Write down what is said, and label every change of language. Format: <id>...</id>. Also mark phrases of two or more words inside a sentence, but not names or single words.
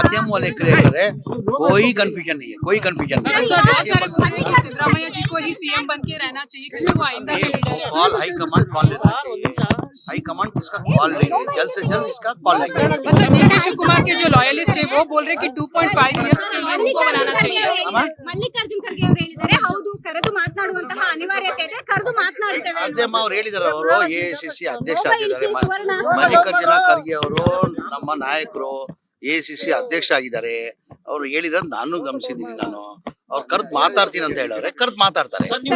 <hi>सीएम वाले क्लियर करे, कोई कंफ्यूजन नहीं है, कोई कंफ्यूजन नहीं है। सिद्धरामैया जी को ही सीएम बन के रहना चाहिए क्योंकि वो आइंदा के लीडर है।</hi> <en>call highcommand call</en> <hi>लेना चाहिए, हाईकमांड इसका कॉल लेंगे, जल्द से जल्द इसका कॉल लेंगे।</hi> <en>but sir</en> <hi>डीके शिव कुमार के जो लॉयलिस्ट है वो बोल रहे कि 2.5 इयर्स के लिए उनको बनाना चाहिए।</hi> <kn>ಮಲ್ಲಿಕಾರ್ಜುನ್ ಖರ್ಗೆ ಅವರು ಹೇಳಿದ್ದಾರೆ, ಹೌದು ಕರೆದು ಮಾತನಾಡುವಂತಹ ಅನಿವಾರ್ಯತೆ ಇದೆ, ಕರೆದು ಮಾತನಾಡ್ತೇವೆ. ಅದೇಮ್ಮ ಅವ್ರು ಹೇಳಿದಾರೆ, ಅವರು ಎಐಸಿಸಿ ಅಧ್ಯಕ್ಷ ಆಗಿದ್ದಾರೆ, ಮಲ್ಲಿಕಾರ್ಜುನ ಖರ್ಗೆ ಅವರು ನಮ್ಮ ನಾಯಕರು ಎಐಸಿಸಿ ಅಧ್ಯಕ್ಷ ಆಗಿದ್ದಾರೆ. ಅವ್ರು ಹೇಳಿರೋದು ನಾನು ಗಮನಿಸಿದ್ದೀನಿ. ನಾನು ಅವ್ರು ಕರೆದು ಮಾತಾಡ್ತೀನಿ ಅಂತ ಹೇಳವ್ರೆ, ಕರೆದು ಮಾತಾಡ್ತಾರೆ.</kn>